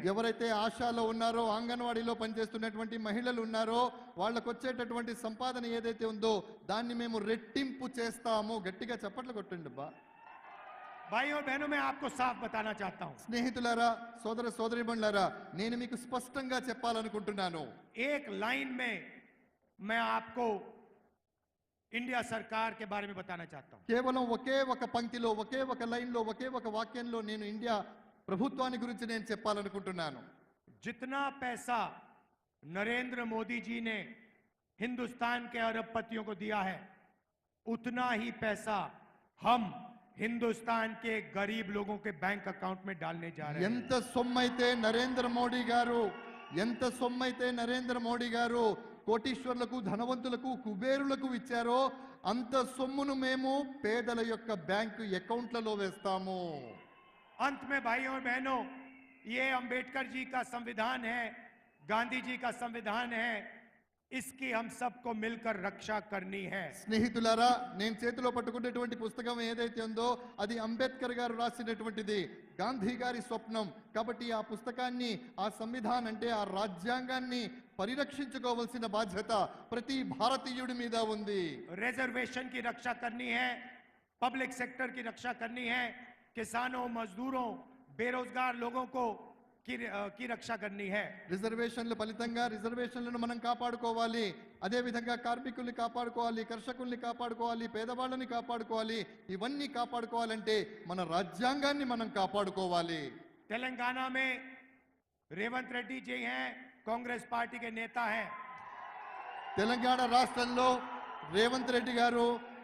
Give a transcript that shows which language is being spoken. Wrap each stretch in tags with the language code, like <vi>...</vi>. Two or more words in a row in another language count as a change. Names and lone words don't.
<te>ఎవరైతే ఆశాలో ఉన్నారో, అంగన్వాడీలో పనిచేస్తున్నటువంటి మహిళలు ఉన్నారో వాళ్ళకు వచ్చేటటువంటి సంపాదన ఏదైతే ఉందో దాన్ని మేము రెట్టింపు చేస్తాము. గట్టిగా చప్పట్లు కొట్టండి బా.</te> <hi>भाइयों और बहनों, मैं आपको साफ बताना चाहता हूं,</hi> <te>స్నేహితులారా, సోదర సోదరీమణులారా, నేను మీకు స్పష్టంగా చెప్పాలనుకుంటున్నాను.</te> <hi>एक लाइन में मैं आपको इंडिया सरकार के बारे में बताना चाहता हूं।</hi> <te>కేవలం ఒకే ఒక పంక్తిలో, ఒకే ఒక లైన్లో, ఒకే ఒక వాక్యంలో నేను ఇండియా ప్రభుత్వాన్ని గురించి నేను చెప్పాలనుకుంటున్నాను.</te> <hi>जितना पैसा नरेंद्र मोदी जी ने हिंदुस्तान के अरबपतियों को दिया है, उतना ही पैसा हम हिंदुस्तान के गरीब लोगों के</hi> <en>bank account</en> <hi>में डालने जा रहे हैं।</hi> <te>ఎంత సొమ్మైతే నరేంద్ర మోడీ గారు కోటీశ్వర్లకు, ధనవంతులకు, కుబేరులకు ఇచ్చారో అంత సొమ్మును మేము పేదల యొక్క</te> <en>bank accounts</en> <te>వేస్తాము.</te> <hi>अंत में भाइयों और बहनों, ये अंबेडकर जी का संविधान है, गांधी जी का संविधान है, इसकी हम सबको मिलकर रक्षा करनी है।</hi> <te>స్నేహితులారా, నేను చేతిలో పట్టుకున్నటువంటి పుస్తకం ఏదైతే ఉందో అది అంబేద్కర్ గారు రాసినటువంటిది, గాంధీ గారి స్వప్నం. కాబట్టి ఆ పుస్తకాన్ని, ఆ సంవిధానం అంటే ఆ రాజ్యాంగాన్ని పరిరక్షించుకోవాల్సిన బాధ్యత ప్రతి భారతీయుడి మీద ఉంది.</te> <hi>रिजर्वेशन की रक्षा करनी है,</hi> <en>public sector</en> <hi>की रक्षा करनी है, किसानों, मजदूरों, बेरोजगार लोगों को की रक्षा करनी है।</hi> <te>రిజర్వేషన్ల ఫలితంగా రిజర్వేషన్లను మనం కాపాడుకోవాలి. అదే విధంగా కార్మికుల్ని కాపాడుకోవాలి, కర్షకుల్ని కాపాడుకోవాలి, పేదవాళ్ళని కాపాడుకోవాలి. ఇవన్నీ కాపాడుకోవాలంటే మన రాజ్యాంగాన్ని మనం కాపాడుకోవాలి.</te> <hi>तेलंगाना में रेवंत रेड्डी जी हैं, कांग्रेस पार्टी के नेता हैं।</hi> <te>తెలంగాణ రాష్ట్రంలో రేవంత్ రెడ్డి గారు</te>